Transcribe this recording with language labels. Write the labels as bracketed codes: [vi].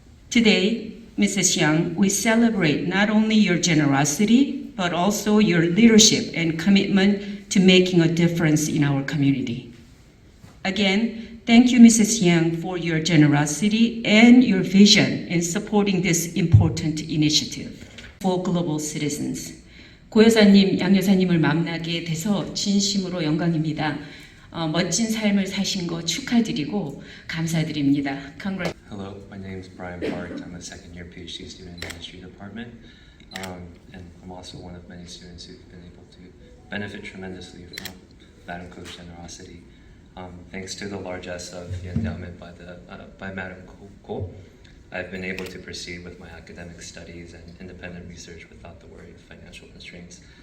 [en] Today, Mrs. Yang, we celebrate not only your generosity, but also your leadership and commitment to making a difference in our community. Again, thank you, Mrs. Yang, for your generosity and your vision in supporting this important initiative for global citizens. [ko] 고 여사님, 양 여사님을 만나게 돼서 진심으로 영광입니다. 멋진 삶을 사신 거 축하드리고 감사드립니다. [en] Hello, my name is Brian Park. I'm a second-year PhD student in the History Department, and I'm also one of many students who've been able to benefit tremendously from Madam Ko's generosity. Thanks to the largesse of the endowment by Madam Ko, I've been able to proceed with my academic studies and independent research without the worry of financial constraints.